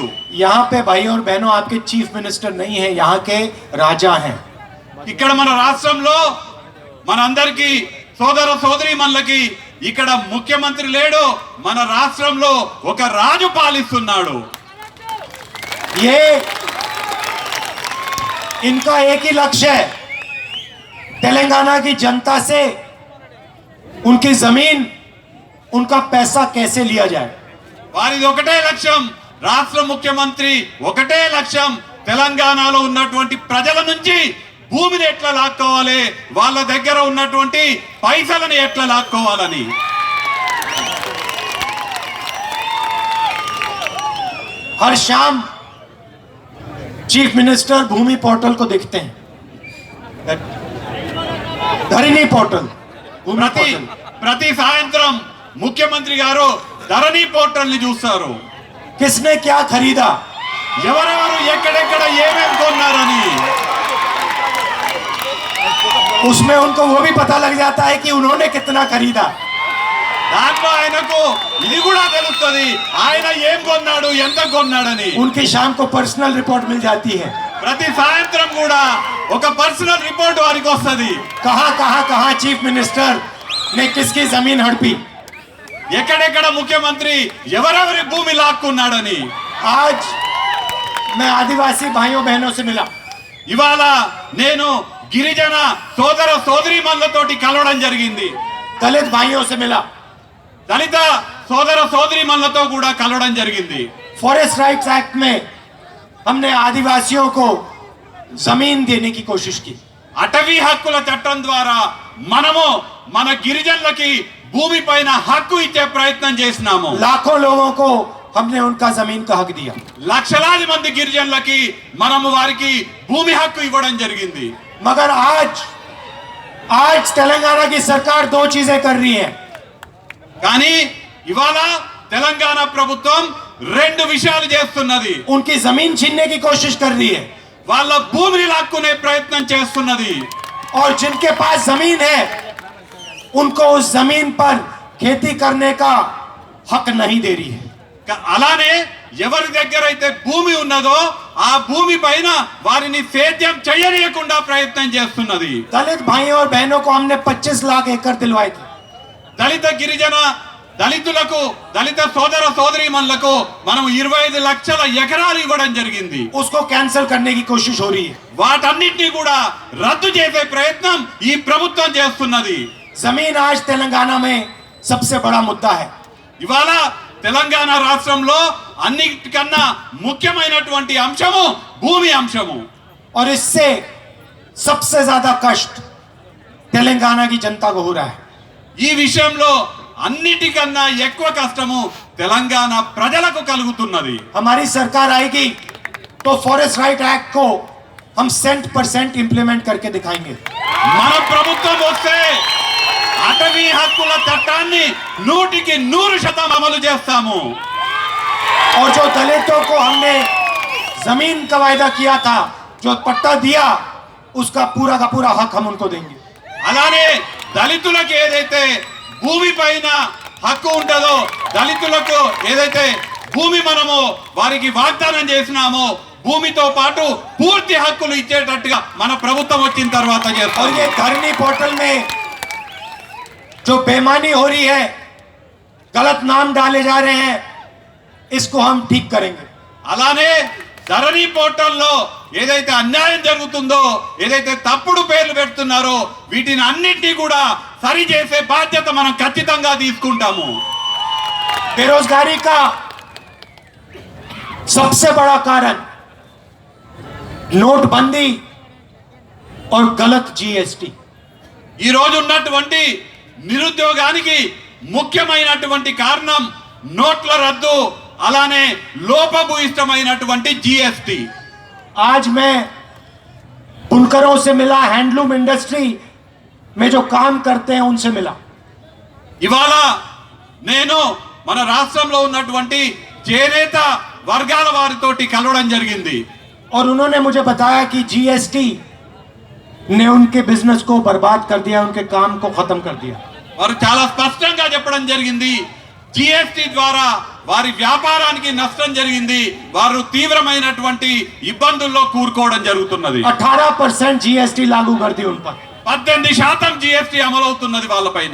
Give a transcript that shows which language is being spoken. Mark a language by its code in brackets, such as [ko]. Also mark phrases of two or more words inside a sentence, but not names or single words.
[hi] यहाँ पे भाई और बहनों आपके [en] chief minister [hi] नहीं है, यहाँ के राजा हैं. [te] ఇక్కడ మన రాష్ట్రంలో మనందరికీ సోదర సోదరీమణులకి ఇక్కడ ముఖ్యమంత్రి లేడు, మన రాష్ట్రంలో ఒక రాజు పాలిస్తున్నాడు. [hi] ये इनका एक ही लक्ष्य है, तेलंगाना की जनता से उनकी जमीन, उनका पैसा कैसे लिया जाए. [te] వారిది ఒకటే లక్ష్యం, రాష్ట్ర ముఖ్యమంత్రి ఒకటే లక్ష్యం, తెలంగాణలో ఉన్నటువంటి ప్రజల నుంచి భూమిని ఎట్లా లాక్కోవాలి, వాళ్ళ దగ్గర ఉన్నటువంటి పైసలను ఎట్లా లాక్కోవాలని. [hi] हर शाम [en] chief minister [hi] भूमि पोर्टल को देखते हैं, धरनी पोर्टल, भूमि [te] ప్రతి [hi] पोर्टल. [te] ప్రతి సాయంత్రం ముఖ్యమంత్రి గారు ధరణి పోర్టల్ ని చూస్తారు. [hi] किसने क्या खरीदा, [te] ఎవరెవరు ఎక్కడెక్కడ ఏమేం కొన్నారని. [hi] उसमें उनको वो भी पता लग जाता है कि उन्होंने कितना खरीदा. [te] దాంట్లో ఆయనకు ఇది కూడా తెలుస్తుంది ఆయన ఏం కొన్నాడు, ఎంత కొన్నాడని. [hi] उनकी शाम को [en] personal report [hi] मिल जाती है. [te] ప్రతి సాయంత్రం కూడా ఒక [en] personal report [te] వారికి వస్తుంది. [hi] कहां कहां कहां [en] chief minister [hi] ने किसकी जमीन हड़पी. [te] ఎక్కడెక్కడ ముఖ్యమంత్రి ఎవరెవరి భూమి లాక్కున్నాడని. [hi] आज मैं आदिवासी भाइयों बहनों से मिला. [te] ఇవాళ నేను గిరిజన సోదర సోదరీమణులతోటి కలవడం జరిగింది. [hi] दलित भाइयों से मिला. [te] దళిత సోదర సోదరీమణులతో కూడా కలవడం జరిగింది. [hi] फॉरेस्ट राइट्स एक्ट में हमने आदिवासियों को जमीन देने की कोशिश की. [te] అటవీ హక్కుల చట్టం ద్వారా మనము మన గిరిజనులకి భూమి పైన హక్కు ఇచ్చే ప్రయత్నం చేసినాము. [hi] लाखों लोगों को हमने उनका जमीन का हक दिया. [te] లక్షలాది మంది గిరిజనులకి మనము వారికి భూమి హక్కు ఇవ్వడం జరిగింది. [hi] मगर आज तेलंगाना की सरकार दो चीजें कर रही है. [te] కానీ ఇవాళ తెలంగాణ ప్రభుత్వం రెండు విషయాలు చేస్తున్నది. [hi] उनकी जमीन छीनने की कोशिश कर रही है [te] వాళ్ళ భూమిని లాక్కునే ప్రయత్నం చేస్తున్నది. [hi] और जिनके पास जमीन है उनको उस जमीन पर खेती करने का हक नहीं दे रही है. [te] అలానే ఎవరి దగ్గర అయితే భూమి ఉన్నదో ఆ భూమి పైన వారిని సేద్యం చేయనీయకుండా ప్రయత్నం చేస్తున్నది. [hi] दलित भाइयों और बहनों को हमने 25 लाख एकड़ दिलवाए थे. [te] దళిత గిరిజన దళితులకు, దళిత సోదర సోదరీమణులకు మనం 25 లక్షల ఎకరాలు ఇవ్వడం జరిగింది. [hi] उसको कैंसिल करने की कोशिश हो रही है. [te] వాటన్నిటిని కూడా రద్దు చేసే ప్రయత్నం ఈ ప్రభుత్వం చేస్తున్నది. [hi] जमीन आज तेलंगाना में सबसे बड़ा मुद्दा है. [te] ఇవాళ తెలంగాణ రాష్ట్రంలో అన్నిటికన్నా ముఖ్యమైనటువంటి అంశము భూమి అంశము. [hi] और इससे सबसे ज्यादा कष्ट तेलंगाना की जनता को हो रहा है. [te] ఈ విషయంలో అన్నిటికన్నా ఎక్కువ కష్టము తెలంగాణ ప్రజలకు కలుగుతున్నది. [hi] हमारी सरकार आएगी तो फॉरेस्ट राइट एक्ट को हम 100% इंप्लीमेंट करके दिखाएंगे. [te] మన ప్రభుత్వం వస్తే అటవీ హక్కుల చట్టాన్ని 100% అమలు చేస్తాము. [hi] और जो दलितों को हमने जमीन का वायदा किया था, जो पट्टा दिया, उसका पूरा का पूरा हक हम उनको देंगे. [te] అలానే దళితులకు ఏదైతే భూమి పైన హక్కు ఉంటుందో, దళితులకు ఏదైతే భూమి మనము వారికి వాగ్దానం చేసినామో భూమితో పాటు పూర్తి హక్కులు ఇచ్చేటట్టుగా మన ప్రభుత్వం వచ్చిన తర్వాత [hi] और [te] చేస్తాం. [hi] ये धरनी पोर्टल में जो बेईमानी हो रही है, गलत नाम डाले जा रहे हैं, इसको हम ठीक करेंगे. [te] అలానే ధరణి పోర్టల్లో ఏదైతే అన్యాయం జరుగుతుందో, ఏదైతే తప్పుడు పేర్లు పెడుతున్నారో వీటిని అన్నింటినీ కూడా సరి చేసే బాధ్యత మనం ఖచ్చితంగా తీసుకుంటాము. [hi] बेरोजगारी का सबसे बड़ा कारण नोटबंदी और गलत जीएसटी. [te] ఈ రోజు ఉన్నటువంటి నిరుద్యోగానికి ముఖ్యమైనటువంటి కారణం నోట్ల రద్దు, అలానే లోపభూయిష్టమైనటువంటి జీఎస్టీ. [hi] आज मैं बुनकरों से मिला, [en] handloom industry [hi] में जो काम करते हैं उनसे मिला. [te] ఇవాళ నేను మన రాష్ట్రంలో ఉన్నటువంటి చేనేత వర్గాల వారితోటి కలవడం జరిగింది. [hi] और उन्होंने मुझे बताया कि जीएसटी ने उनके बिजनेस को बर्बाद कर दिया, उनके काम को खत्म कर दिया. [te] వారు చాలా స్పష్టంగా చెప్పడం జరిగింది, జిఎస్టి ద్వారా వారి వ్యాపారానికి నష్టం జరిగింది, వారు తీవ్రమైనటువంటి ఇబ్బందుల్లో కూరుకోవడం జరుగుతున్నది. [hi] 18% जीएसटी लागू कर दी उन पर. [te] 18% జిఎస్టి అమలవుతున్నది వాళ్ళపైన.